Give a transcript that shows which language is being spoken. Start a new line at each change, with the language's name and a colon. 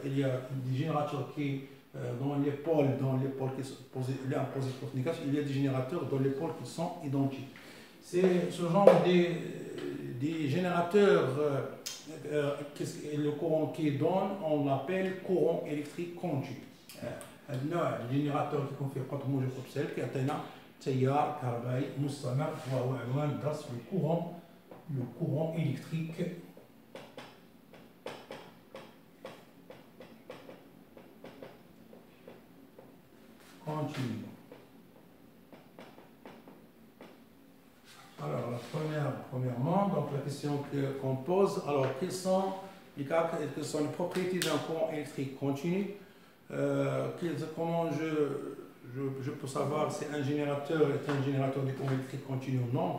French: Il y a des générateurs qui, dans les pôles qui sont l'un positif et négatif, il y a des générateurs dans les pôles qui sont identiques. C'est ce genre des générateurs, le courant qui donne, on l'appelle courant électrique continu.
Arabic: النوع الجنراتور كيكون فيه قطب موجب وقطب سالب كيعطينا تيار كهربائي مستمر وهو عنوان الدرس لو
French: courant électrique continu. Alors, premièrement, donc la question qu'on pose, alors quelles sont les propriétés d'un courant électrique continu? Comment je peux savoir si un générateur est un générateur du courant électrique continu ou non?